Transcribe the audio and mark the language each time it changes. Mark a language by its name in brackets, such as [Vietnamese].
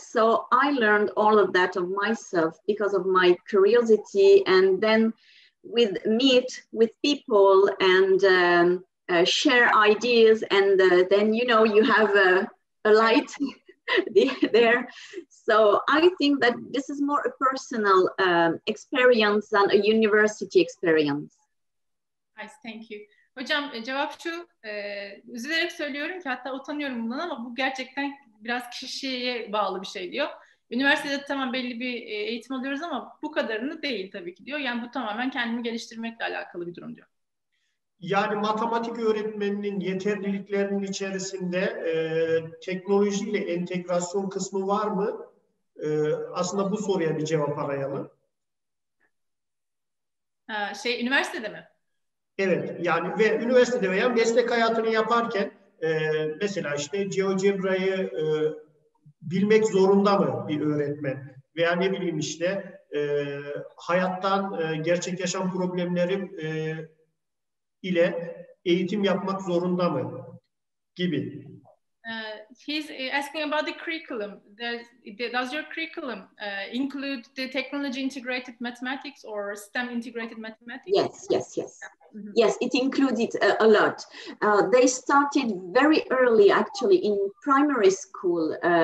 [English] So I learned all of that of myself because of my curiosity, and then meet with people and share ideas, and then you have a light there. So I think that this is more a personal experience than a university experience. Nice, thank you. [Turkish] Hocam cevap şu, üzülerek söylüyorum ki hatta utanıyorum bundan ama bu gerçekten biraz kişiye bağlı bir şey diyor. Üniversitede tamam belli bir eğitim alıyoruz ama bu kadarını değil tabii ki diyor. Yani bu tamamen kendimi geliştirmekle alakalı bir durum diyor. Yani matematik öğretmeninin yeterliliklerinin içerisinde teknolojiyle entegrasyon kısmı var mı? Aslında bu soruya bir cevap arayalım. Üniversitede mi? Evet, yani ve üniversitede veya meslek hayatını yaparken mesela işte GeoGebra'yı bilmek zorunda mı bir öğretmen? Veya ne bileyim işte hayattan gerçek yaşam problemleri ile eğitim yapmak zorunda mı? Gibi. [English] He's asking about the curriculum. Does your curriculum include the technology integrated mathematics or STEM integrated mathematics? Yes. Mm-hmm. Yes, it includes it a lot. They started very early, actually, in primary school.